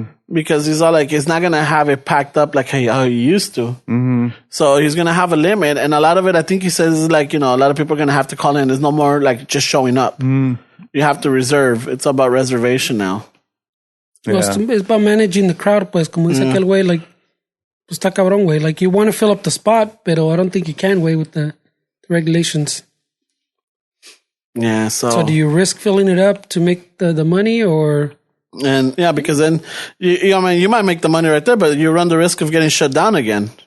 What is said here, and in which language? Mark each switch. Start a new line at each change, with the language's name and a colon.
English: Because he's all like, he's not going to have it packed up like how he used to. So he's going to have a limit. And a lot of it, I think he says, is like, a lot of people are going to have to call in. There's no more like just showing up. You have to reserve. It's about reservation now. Yeah. Well, it's about managing the crowd, pues.
Spanish: Como dice aquel güey, like, pues está cabrón, güey.
English: Like, you want to fill up the spot, pero I don't think you can, güey, with the regulations. Yeah, so do you risk filling it up to make the money, or... And yeah, because then you might make the money right there, but you run the risk of getting shut down again.